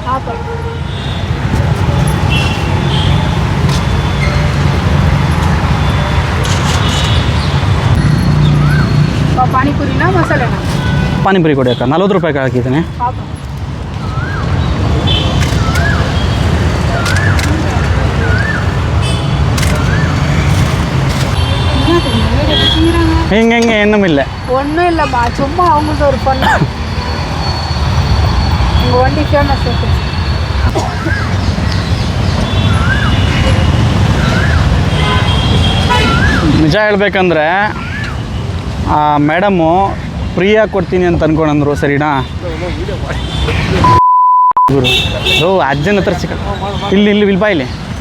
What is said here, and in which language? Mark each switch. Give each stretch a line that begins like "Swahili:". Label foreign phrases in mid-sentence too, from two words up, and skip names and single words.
Kannada: ಪಾನಿಪುರಿನಾ ಮಸಾಲೆನಾ? ಪಾನಿಪುರಿ ಕೊಡಿ ಅಕ್ಕ. 40 ರೂಪಾಯಿಗೆ ಹಾಕಿದ್ದೀನಿ. ಹಿಂಗೆ ಎಣ್ಣಮಿಲ್ಲ
Tamil: ஒன்றும் இல்லைம்மா, சும்மா அவங்களுக்கு ஒரு பொண்ணு உங்கள் வண்டி ஃபேமஸ்.
Kannada: ನಿಜ ಹೇಳ್ಬೇಕಂದ್ರೆ ಮೇಡಮು ಫ್ರೀಯಾಗಿ ಕೊಡ್ತೀನಿ ಅಂತ ಅಂದ್ಕೊಂಡ್ರು. ಸರಿನಾ? ಲೋ ಅಜ್ಜನ ಹತ್ರ ಸಿಕ್ಕ ಇಲ್ಲಿ ಬಾ ಇಲ್ಲಿ.